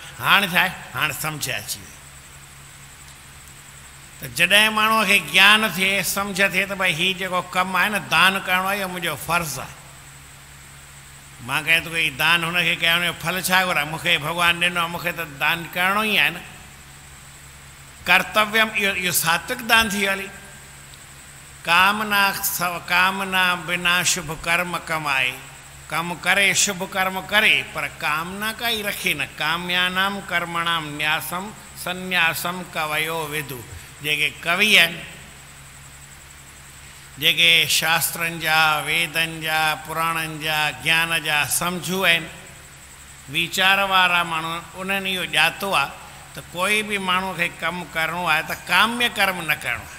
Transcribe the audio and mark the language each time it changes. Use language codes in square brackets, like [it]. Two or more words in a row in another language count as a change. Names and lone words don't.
[sd] हाणे छा आहे, हाणे सम्झ अची वई। त जॾहिं माण्हूअ खे ज्ञान थिए, सम्झ थिए त भई हीउ जेको कमु आहे न दान करिणो आहे, इहो मुंहिंजो फ़र्ज़ु आहे। मां कयां थो कोई दान, हुनखे कयां हुनजो फल छा घुरां, मूंखे भॻवानु ॾिनो आहे, मूंखे त दान करिणो ई आहे न। कर्तव्यम इहो सात्विक दान थी हली। कामना बिना शुभ कर्म कमाए, कमु करे शुभ कर्म करे पर कामना काई रखे न। [sa] काम्यानाम कर्मणाम न्यासम सन्यासम कवयो विदु। [sd] जेके कवि आहिनि, जेके शास्त्रनि जा, वेदनि जा, पुराणनि जा, ज्ञान जा सम्झू आहिनि, वीचार वारा माण्हू, उन्हनि इहो ॼातो आहे त कोई बि माण्हू खे कमु करिणो आहे त काम्य कर्म न करिणो आहे।